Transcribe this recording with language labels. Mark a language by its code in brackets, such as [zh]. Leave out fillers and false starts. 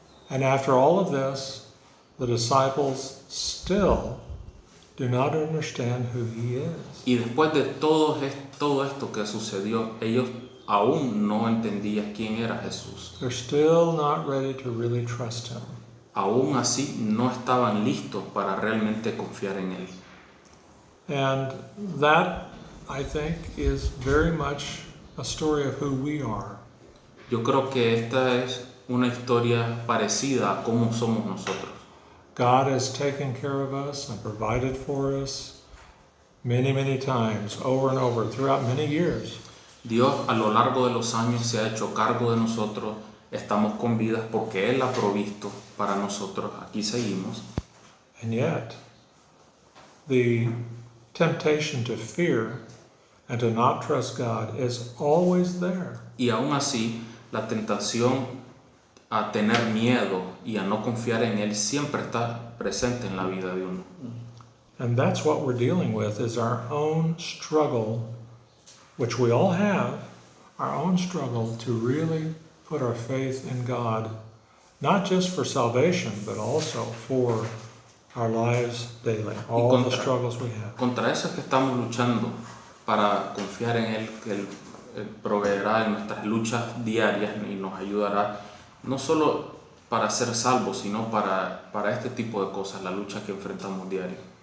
[en] And after all of this, the disciples still do not understand who he is. [es] Y después de todo esto que sucedió, ellos aún no entendían quién era Jesús. [en] They're still not ready to really trust him. [es] Aún así no estaban listos para realmente confiar en él. [en] And that, I think, is very much a story of who we are. [es] Yo creo que esta es una historia parecida a cómo somos nosotros. [en] God has taken care of us and provided for us many, many times, over and over, throughout many years. [es] Dios a lo largo de los años se ha hecho cargo de nosotros, estamos con vidas porque Él ha provisto para nosotros, aquí seguimos. [en] And yet, the temptation to fear and to not trust God is always there. [es] Y aún así, la tentación a tener miedo y a no confiar en Él siempre está presente en la vida de uno. [en] And that's what we're dealing with, is our own struggle, which we all have, our own struggle to really put our faith in God, not just for salvation, but also for our lives daily, all the struggles we have. [es] Contra eso es que estamos luchando, para confiar en Él, que Él proveerá en nuestras luchas diarias y nos ayudará, no solo para ser salvos, sino para este tipo de cosas, la lucha que enfrentamos diario.